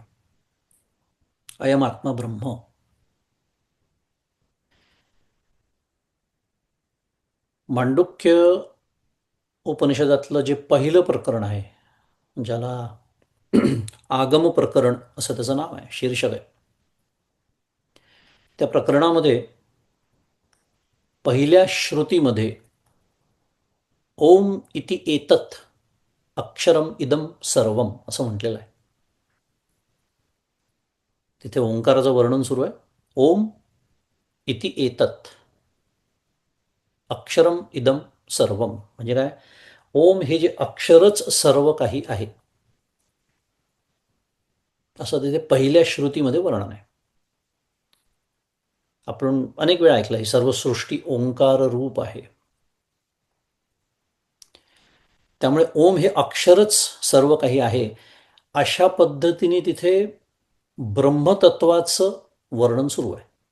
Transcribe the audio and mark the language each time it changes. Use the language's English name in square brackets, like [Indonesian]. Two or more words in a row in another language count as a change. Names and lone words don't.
[Sanskrit] अयमात्मा ब्रह्म. [Marathi] मांडुक्य उपनिषदातलं जे पहिलं प्रकरण आहे, ज्याला आगम प्रकरण असं त्याचं नाव आहे, शीर्षक आहे, त्या प्रकरणामध्ये पहिल्या श्रुतीमध्ये [Sanskrit] ओम इति एतत् अक्षरम इदम सर्वम [Marathi] असं म्हटलेलं आहे. तिथे ओंकाराचं वर्णन सुरू आहे. [Sanskrit] ओम इति एतत् अक्षरम इदम सर्वम [Marathi] म्हणजे काय? ओम हे जे अक्षरच सर्व काही आहे असं तिथे पहिल्या श्रुतीमध्ये वर्णन आहे. आपण अनेक वेळा ऐकलं ही सर्व सृष्टी ओंकार रूप आहे. त्यामुळे ओम हे अक्षरच सर्व काही आहे अशा पद्धतीने तिथे ब्रह्मतत्वाचं वर्णन सुरू आहे.